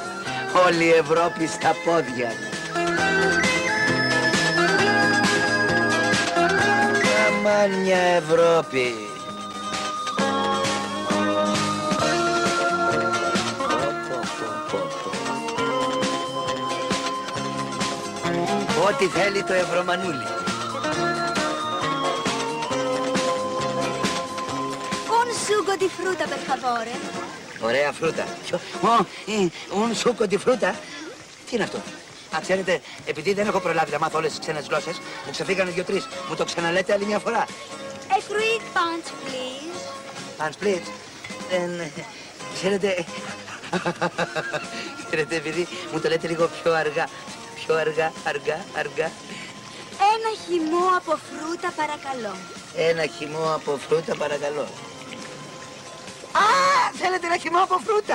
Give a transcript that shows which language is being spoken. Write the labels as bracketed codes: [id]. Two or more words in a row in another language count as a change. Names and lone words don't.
[el] Όλη η Ευρώπη στα πόδια. Αμάν μια Ευρώπη. Ό,τι θέλει το Ευρωμανούλι. [it] Un sugo di frutta per favore. [el] Ωραία φρούτα. [it] Un succo di frutta. [el] Τι είναι αυτό? Ξέρετε, επειδή δεν έχω προλάβει να μάθω όλες τις ξένες γλώσσες, μου ξεφύγανε 2-3. Μου το ξαναλέτε άλλη μια φορά. [en] A fruit punch, please. Punch, please. [el] Ξέρετε, επειδή μου το λέτε λίγο πιο αργά. Πιο αργά. Ένα χυμό από φρούτα, παρακαλώ. Ένα χυμό από φρούτα, παρακαλώ. Α, θέλετε ένα χυμό από φρούτα?